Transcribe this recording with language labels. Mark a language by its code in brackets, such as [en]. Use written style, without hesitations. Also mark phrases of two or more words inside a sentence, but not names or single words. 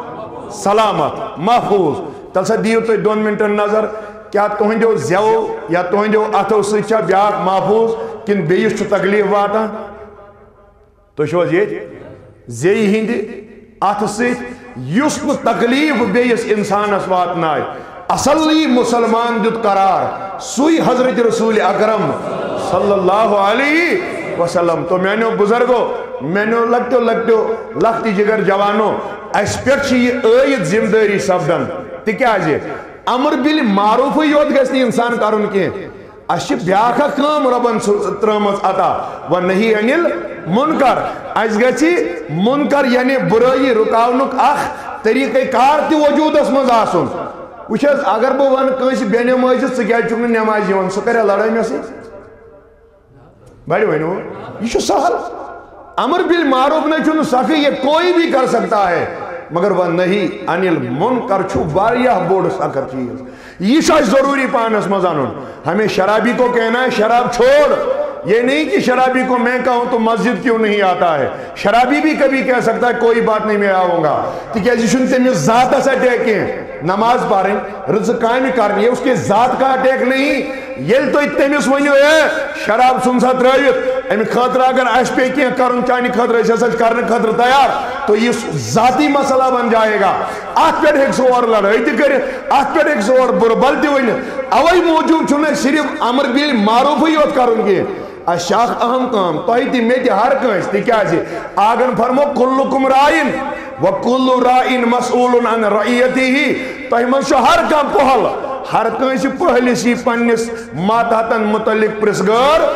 [ks] سلامت محفوظ تل سا دِیِو تُہۍ 2 مِنٹن نظر کیا تُہنٛدیو زٮ۪و یا تُہنٛدیو اتھو سۭتۍ چھا بیٛاکھ محفوظ کِنہٕ بیٚیِس چھُ تکلیٖف واتان تُہۍ چھِو حظ ییٚتہِ زیٚیہِ ہٕنٛدِ اتھٕ سۭتۍ یُس نہٕ تکلیٖف بیٚیِس انسانس واتنایہِ اصلی مسلمان دیُت قرار سُے حضرت رسول اکرم [ar] صلی اللہ علیہ وسلم [ks] تو میانیو بزرگو میانیو لکٹی جگر جوانو اس پٮ۪ٹھ چھِ یہِ عٲید ذمہ دٲری سپدان تِکیازِ [ar] امر بالمعروف [ks] یوت گژھِ نہٕ انسان کرُن کینٛہہ اس چھِ بیٛاکھ اکھ کٲم رۄبن ترٲمٕژ عطا [ar] ونہی عن المنکر [ks] اس گژھِ منکر یعنی برٲیی رُکاونُک اکھ طریٖقہ کار تہِ وجوٗدس منٛز آسُن وٕچھ حظ اگر بہٕ ونہٕ کٲنٛسہِ بے نٮ۪مٲزِ ژٕ کیٛازِ چھُکھ نہٕ نٮ۪مازِ یِوان سُہ کریا لڑٲے مےٚ سۭتۍ بڑِ ؤنِو یہ چھُ سہل [ar] امر بالمعروف [ks] نہ چھُنہٕ سخی [ur] یہ کوئی بھی کر سکتا ہے مگر وہ نہیں [ar] عن المنکر [ks] چھُ واریاہ بوڑ سخت چیز یہ چھُ اَسہِ ضروٗری پانس منٛز انُن [ur] ہمیں شرابی کو کہنا ہے شراب چھوڑ یہ نہیں کہ شرابی کو میں کہوں تو مسجد کیوں نہیں آتا ہے شرابی بھی کبھی کہہ سکتا ہے کوئی بات نہیں میں آؤں گا [ks] تِکیازِ یہِ چھُنہٕ تٔمِس ذاتس اٹیک کینٛہہ نماز پرٕنۍ رٕژٕ کامہِ کرنہِ [ur] یہ اس کے ذات کا اٹیک نہیں [ks] ییٚلہِ تُہۍ تٔمِس ؤنِو اے شراب ژھُن سا ترٲوِتھ اَمہِ خٲطرٕ اگر اَسہِ پیٚیہِ کینٛہہ کرُن چانہِ خٲطرٕ أسۍ ہسا چھِ کرنہٕ خٲطرٕ تیار [ur] تو یہ ذاتی مسئلہ بن جائے گا [ks] اتھ پٮ۪ٹھ ہیٚکہِ سُہ اورٕ لڑٲے تہِ کٔرِتھ اتھ پٮ۪ٹھ ہیٚکہِ سُہ اورٕ بُرٕ بل تہِ ؤنِتھ اوے موٗجوٗب چھُنہٕ اَسہِ صرف امر بالمعروفٕے یوت کرُن کینٛہہ اَسہِ چھِ اکھ اہم کٲم تۄہہِ تہِ مےٚ تہِ ہر کٲنٛسہِ تِکیازِ آگن فرمو [ar] کُلُکُم رائن وکُلُ رائن مسئوٗلٌ عن رعیتِہ [ks] تۄہہِ منٛز چھُ ہر کانٛہہ پۄہل ہر کٲنٛسہِ پٔہلِس یی پننِس ماتحتن متعلق پرژھگٲر